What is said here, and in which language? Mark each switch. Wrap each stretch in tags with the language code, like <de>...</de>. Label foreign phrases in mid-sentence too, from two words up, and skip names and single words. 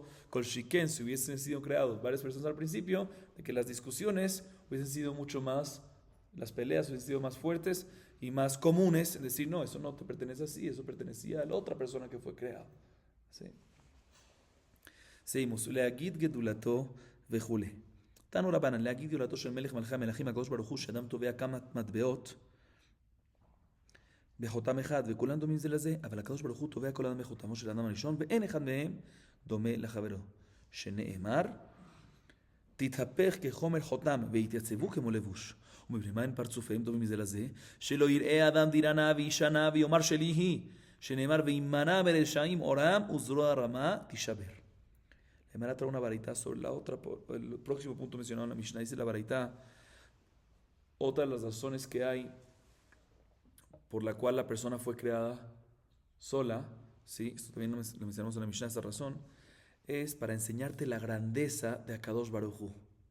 <es>Con Shiken, si hubiesen sido creados varias personas al principio, de que las discusiones hubiesen sido mucho más, las peleas hubiesen sido más fuertes y más comunes, es decir, no, eso no te pertenece así, eso pertenecía a la otra persona que fue creada. ¿Sí? Seguimos.</es> <he>להגיד גדולתו וכולי. תנו רבנן, להגיד גדולתו של מלך מלכי המלכים הקדוש ברוך הוא שאדם תובע כמה מטבעות בחותם אחד וכולם דומים זה לזה, אבל הקדוש ברוך הוא תובע כל אדם בחותמו של האדם הראשון ואין אחד מהם דומה לחברו. שנאמר, תתהפך כחומר חותם והתייצבו כמו לבוש. ומפני מה אין פרצופיהם דומים זה לזה? שלא יראה אדם דירה נאה ואישה נאה ויאמר שלי היא. שנאמר, וימנע מרשעים אורם וזרוע רמה תישבר.</he> <es>Gemara trae una baraita sobre la otra, el próximo punto mencionado en la Mishnah, dice la baraita, otra de las razones que hay por la cual la persona fue creada sola, ¿sí? Esto también lo mencionamos en la Mishnah, esta razón, es para enseñarte la grandeza de</es> <he>הקדוש ברוך הוא.</he>